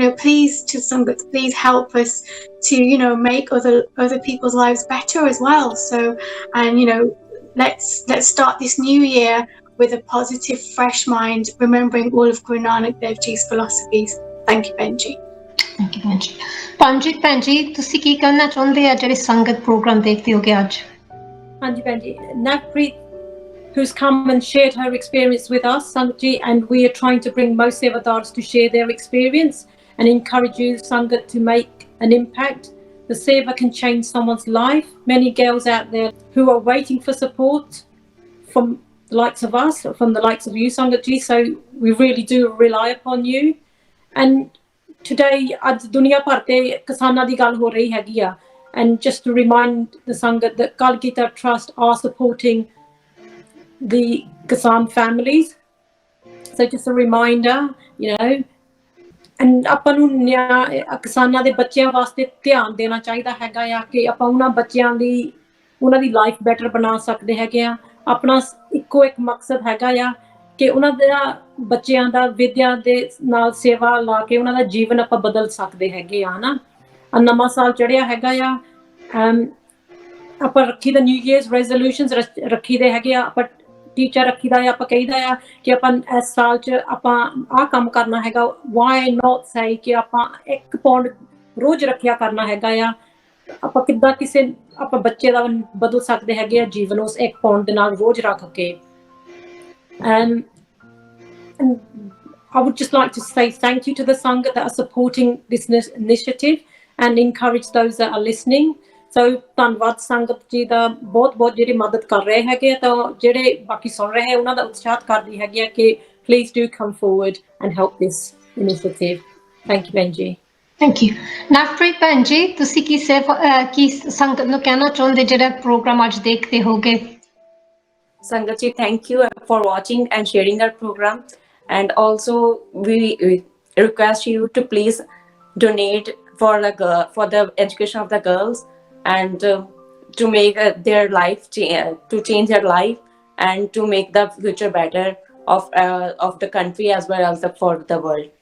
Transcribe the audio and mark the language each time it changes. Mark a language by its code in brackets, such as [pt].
[en] Please, to Sangat, please help us to, make other people's lives better as well. So, and, let's start this new year with a positive, fresh mind, remembering all of Guru Nanak Dev Ji's philosophies. Thank you, Benji. Thank you, Benji. [pa] Panjit, Benji, ਤੁਸੀਂ ਕੀ ਕਹਿਣਾ ਚਾਹੁੰਦੇ ਆ ਜਿਹੜੇ ਸੰਗਤ programme ਦੇਖਦੇ ਹੋਗੇ ਅੱਜ? [en] ਹਾਂਜੀ Benji, Navpreet, who's come and shared her experience with us, Sangat, and we are trying to bring most Sevadars to share their experience and encourage you, Sangat, to make an impact. The Seva can change someone's life. Many girls out there who are waiting for support from the likes of us, from the likes of you, Sangat, so we really do rely upon you. And today, [pa] ਅੱਜ ਦੁਨੀਆ ਭਰ ਤੇ ਕਿਸਾਨਾਂ ਦੀ ਗੱਲ ਹੋ ਰਹੀ ਹੈਗੀ ਆ, [en] and just to remind the Sangat that Kalgita Trust are supporting the Kisan families. [pa] So just a reminder, and ਆਪਾਂ ਨੂੰ ਕਿਸਾਨਾਂ ਦੇ ਬੱਚਿਆਂ ਵਾਸਤੇ ਧਿਆਨ ਦੇਣਾ ਚਾਹੀਦਾ ਹੈਗਾ ਆ ਕਿ ਆਪਾਂ ਉਹਨਾਂ ਬੱਚਿਆਂ ਦੀ ਉਹਨਾਂ ਦੀ ਲਾਈਫ ਬੈਟਰ ਬਣਾ ਸਕਦੇ ਹੈਗੇ ਆ। ਆਪਣਾ ਇੱਕੋ ਇੱਕ ਮਕਸਦ ਹੈਗਾ ਆ ਕਿ ਉਹਨਾਂ ਦਾ ਬੱਚਿਆਂ ਦਾ ਵਿਦਿਆ ਦੇ ਨਾਲ ਸੇਵਾ ਲਾ ਕੇ ਉਹਨਾਂ ਦਾ ਜੀਵਨ ਆਪਾਂ ਬਦਲ ਸਕਦੇ ਹੈਗੇ ਆ ਨਾ। ਨਵਾਂ ਸਾਲ ਚੜਿਆ ਹੈਗਾ ਆ, ਆਪਾਂ ਰੱਖੀ ਦਾ ਨਿਊ ਈਅਰਸ ਰੈਜ਼ੋਲੂਸ਼ਨਸ ਰੱਖੀ ਦੇ ਹੈਗੇ ਆ, ਆਪਾਂ ਟੀਚਰ ਰੱਖੀਦਾ ਆ, ਆਪਾਂ ਕਹੀਦਾ ਆ ਕਿ ਆਪਾਂ ਇਸ ਸਾਲ 'ਚ ਆਪਾਂ ਆਹ ਕੰਮ ਕਰਨਾ ਹੈਗਾ, ਵਾਈ ਨੋਟ ਸੇ ਕਿ ਆਪਾਂ 1 ਪੌਂਡ ਰੋਜ਼ ਰੱਖਿਆ ਕਰਨਾ ਹੈਗਾ ਆ। ਆਪਾਂ ਕਿੱਦਾਂ ਕਿਸੇ ਆਪਾਂ ਬੱਚੇ ਦਾ ਬਦਲ ਸਕਦੇ ਹੈਗੇ ਆ ਜੀਵਨ ਉਸ 1 ਪੌਂਡ ਦੇ ਨਾਲ ਰੋਜ਼ ਰੱਖ ਕੇ। [en] And I would just like to say thank you to the Sangha that are supporting this initiative and encourage those that are listening. [pa] So ਧੰਨਵਾਦ ਸੰਗਤ ਜੀ ਦਾ ਬਹੁਤ ਜਿਹੜੀ ਮਦਦ ਕਰ ਰਹੇ ਹੈਗੇ ਆ, ਤਾਂ ਜਿਹੜੇ ਬਾਕੀ ਸੁਣ ਰਹੇ ਹੈ ਉਹਨਾਂ ਦਾ ਉਤਸ਼ਾਹਤ ਕਰਦੀ ਹੈਗੀ ਆ ਕਿ [en] please do come forward and help this initiative. [pa] Thank you ਭੈਣ ਜੀ। [en] Thank you. [pa] ਨਵਪ੍ਰੀਤ ਭੈਣ ਜੀ, ਤੁਸੀਂ ਕੀ ਸੰਗਤ ਨੂੰ ਕਹਿਣਾ ਚਾਹੁੰਦੇ ਜਿਹੜਾ ਪ੍ਰੋਗਰਾਮ ਅੱਜ ਦੇਖਦੇ ਹੋਗੇ? [en] Sangat ji, thank you for watching and sharing our program. And also, we request you to please donate for the education of the girls and to make their life to change their life and to make the future better of the country as well as for the world.